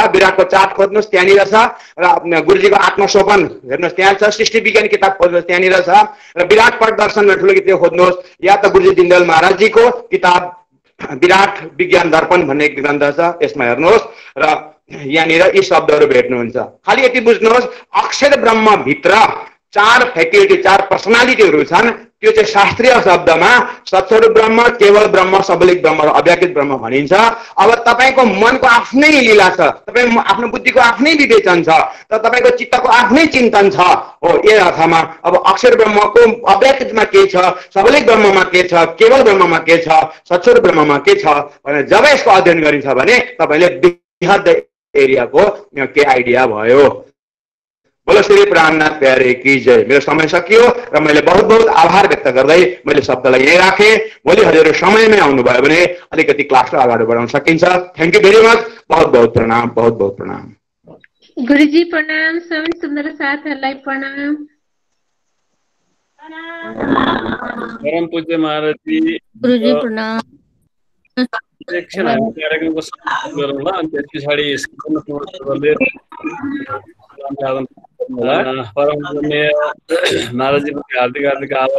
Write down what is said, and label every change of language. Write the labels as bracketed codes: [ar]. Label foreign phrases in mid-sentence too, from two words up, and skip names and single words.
[ne] विराटको चार्ट खोज्नुहोस्, त्यहाँनिर छ, र गुरुजीको आत्मसोपन हेर्नुहोस् त्यहाँ छ, सृष्टि विज्ञान किताब खोज्नुहोस् त्यहाँनिर छ, र विराट पट दर्शन ठुलो किताब खोज्नुहोस्, या त गुरुजी दीनदयाल महाराजजीको किताब विराट विज्ञान दर्पण भन्ने ग्रन्थ छ, यसमा हेर्नुहोस् र यहाँनिर यी शब्दहरू भेट्नुहुन्छ। खालि यति बुझ्नुहोस्, अक्षर ब्रह्म भित्र 4 फ्याकल्टी 4 पर्सनालिटीहरू छन्। त्यो चाहिँ शास्त्रीय शब्दमा सत्स्वरूप ब्रह्म, केवल ब्रह्म, सबलिक ब्रह्म र अव्याकृत ब्रह्म भनिन्छ। अब तपाईको मनको आफ्नै लीला छ, तपाईँ आफ्नो बुद्धिको आफ्नै विवेचन छ, र तपाईको चित्तको आफ्नै चिन्तन छ। हो, यो अर्थमा अब अक्षर ब्रह्मको अव्याकृतमा के छ, सबलिक ब्रह्ममा के छ, केवल ब्रह्ममा के छ, सत्स्वरूप ब्रह्ममा के छ भनेर जब यसको अध्ययन गरिन्छ भने तपाईले बृहत एरियाको के आइडिया भयो। [hi] बोलो श्री प्राणनाथ प्यारे की जय। [ne] मेरो समय सकियो र मैले [hi] बहुत बहुत [ne] आभार व्यक्त गर्दै मैले शब्दलाई यही राखेँ। भोलि हजुरहरू समयमै आउनुभयो भने अलिकति क्लासलाई अगाडि बढाउन सकिन्छ। [en] thank you very much. [hi] बहुत बहुत प्रणाम, बहुत बहुत प्रणाम। [ne] गुरुजी प्रणाम, सबै सुन्दर साथहरूलाई प्रणाम। परम पूज्य महाराजजी गुरुजी प्रणाम। एकछिन हामी कार्यक्रमको समाप्त गरौँ ल, अनि त्यस पछाडि परम पूज्य महाराजजीप्रति हार्दिक हार्दिक आभार